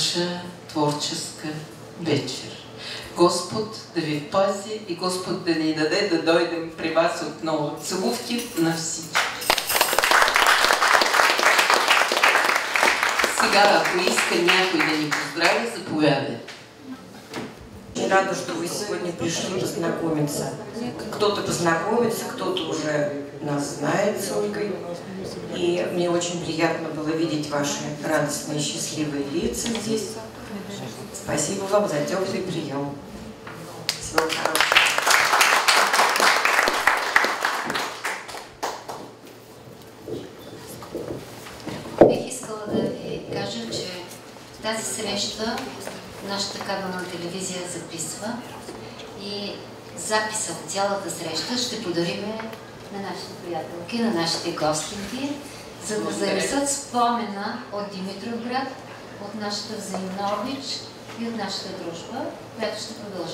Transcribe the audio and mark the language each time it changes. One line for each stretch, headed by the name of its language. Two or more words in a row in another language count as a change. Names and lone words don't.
Bulgarian: ваша творческа вечер. Господ да ви пази и Господ да ни даде да дойдем при вас отново. Целувки на всички. Сега, ако иска някой да ни поздрави, заповядайте.
Russian: Рада, что вы сегодня пришли познакомиться. Кто-то познакомится, кто-то уже нас знает с Ольгой. И мне очень приятно было видеть ваши радостные, счастливые лица здесь. Спасибо вам за теплый прием. Всего хорошего.
Bulgarian: Бих искала да ви кажа, че тази среща нашата кабелна телевизия записва и записа от цялата среща ще подариме на нашите приятелки, на нашите гостинки, за да занесат спомена от Димитровград, от нашата взаимна обич и от нашата дружба, която ще продължи.